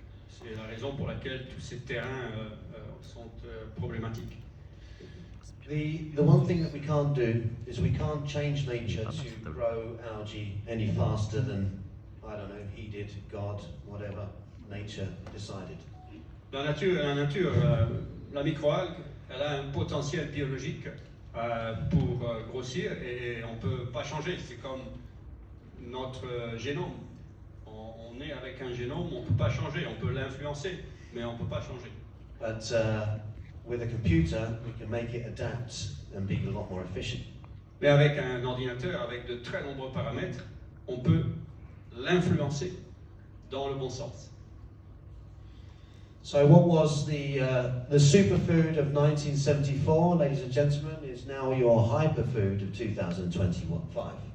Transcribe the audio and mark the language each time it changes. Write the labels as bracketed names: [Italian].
[French] C'est la raison pour laquelle tous ces terrains sont problématiques. [English] The one thing that we can't do is we can't change nature to grow algae any faster than, I don't know, he did, God, whatever, nature decided. [French] La nature, la microalgue, elle a un potentiel biologique pour grossir et on ne peut pas changer. C'est comme notre génome. On est avec un génome, on ne peut pas changer. On peut l'influencer, mais on ne peut pas changer. [English] But with a computer, we can make it adapt and be a lot more efficient. [French] Mais avec un ordinateur, avec de très nombreux paramètres, on peut l'influencer dans le bon sens. [English] So what was the superfood of 1974, ladies and gentlemen, is now your hyperfood of 2025.